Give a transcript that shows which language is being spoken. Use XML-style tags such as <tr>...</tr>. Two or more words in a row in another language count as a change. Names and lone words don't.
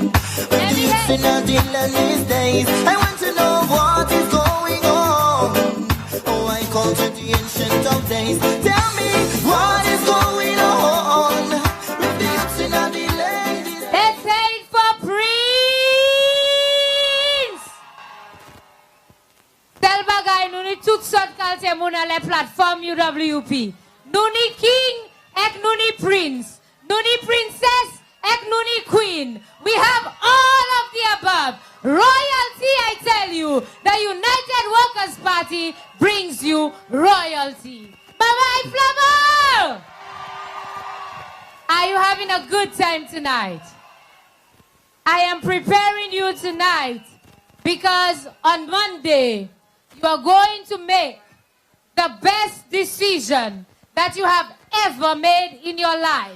<en>With the youth in Adela these days, I want to know what is going on. Oh, I call to the ancient of days. Tell me what is going on. With the youth in Adela these days. Let's say it for Prince.</en> <acf>Tel bagay nou ni tout sort kalte moun a le platform UWP. Nou ni king ek nou ni prince. Nou ni princess ek nou ni queen.</acf> <en>We have all of the above. Royalty, I tell you. The United Workers' Party brings you royalty. Bye-bye, Flammer! Are you having a good time tonight? I am preparing you tonight because on Monday, you are going to make the best decision that you have ever made in your life.</en>